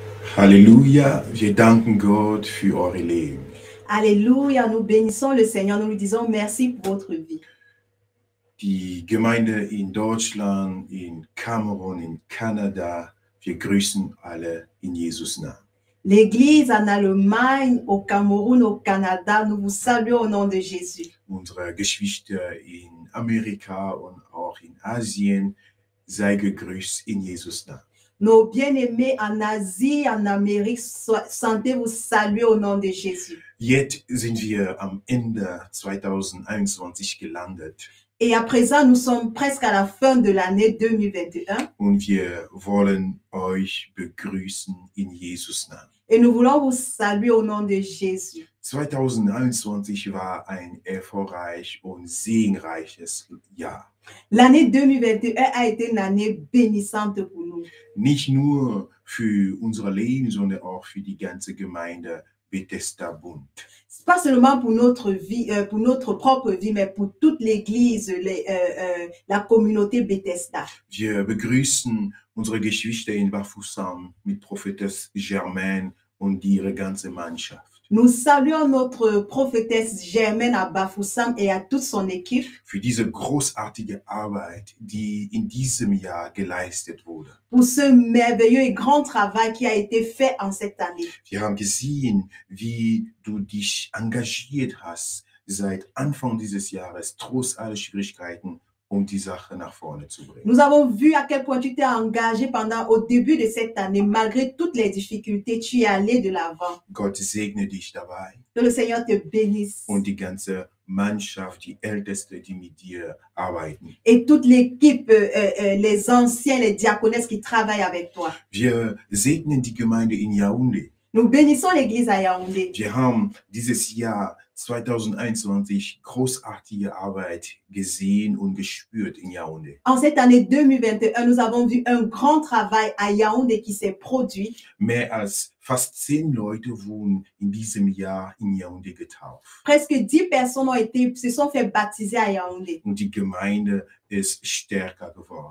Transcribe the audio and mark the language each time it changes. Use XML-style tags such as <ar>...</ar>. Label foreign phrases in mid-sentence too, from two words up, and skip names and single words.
<de>Halleluja, wir danken Gott für eure Leben.</de> <fr>Alléluia, nous bénissons le Seigneur, nous lui disons merci pour votre vie.</fr> <de>Die Gemeinde in Deutschland, in Kamerun, in Kanada, wir grüßen alle in Jesus Namen.</de> <fr>L'Église en Allemagne, au Cameroun, au Canada, nous vous saluons au nom de Jésus.</fr> <de>Unsere Geschwister in Amerika und auch in Asien, sei gegrüßt in Jesus Namen.</de> <fr>Nos bien-aimés en Asie, en Amérique, sentez-vous saluer au nom de Jésus.</fr> <de>Jetzt sind wir am Ende 2021 gelandet.</de> <fr>Et à présent, nous sommes presque à la fin de l'année 2021.</fr> <de>Und wir wollen euch begrüßen in Jesus Namen.</de> <fr>Et nous voulons vous saluer au nom de Jésus.</fr> <de>2021 war ein erfolgreich und segenreiches Jahr.</de> <fr>L'année 2021 a été une année bénissante pour nous.</fr> <de>Nicht nur für unser Leben, sondern auch für die ganze Gemeinde Bethesda Bund.</de> <fr>Pas seulement pour notre vie, pour notre propre vie, mais pour toute l'Église, la communauté Bethesda.</fr> <de>Wir begrüßen unsere Geschwister in Bafoussam mit Prophetess Germaine und ihre ganze Mannschaft.</de> <fr>Nous saluons notre prophétesse Germaine à Bafoussam et à toute son équipe.</fr> <de>Für diese großartige Arbeit, die in diesem Jahr geleistet wurde.</de> <fr>Pour ce merveilleux et grand travail qui a été fait en cette année.</fr> <de>Wir haben gesehen, wie du dich engagiert hast seit Anfang dieses Jahres, trotz aller Schwierigkeiten, um die Sache nach vorne zu bringen.</de> <fr>Nous avons vu à quel point tu t'es engagé au début de cette année, malgré toutes les difficultés, tu es allé de l'avant.</fr> <de>Gott segne dich dabei.</de> <fr>Que le Seigneur te bénisse.</fr> <de>Und die ganze Mannschaft, die Älteste, die mit dir arbeiten.</de> <fr>Et toute l'équipe, les anciens, les diaconesses qui travaillent avec toi.</fr> <de>Wir segnen die Gemeinde in Yaoundé.</de> <fr>Nous bénissons l'église à Yaoundé.</fr> <de>Wir haben dieses Jahr 2021 großartige Arbeit gesehen und gespürt in Yaoundé.</de> <fr>En cette année 2021, nous avons vu un grand travail à Yaoundé qui s'est produit.</fr> <de>Mehr als fast 10 Leute wurden in diesem Jahr in Yaoundé getauft.</de> <fr>Presque 10 personnes se sont fait baptiser à Yaoundé.</fr> <de>Und die Gemeinde ist stärker geworden.</de>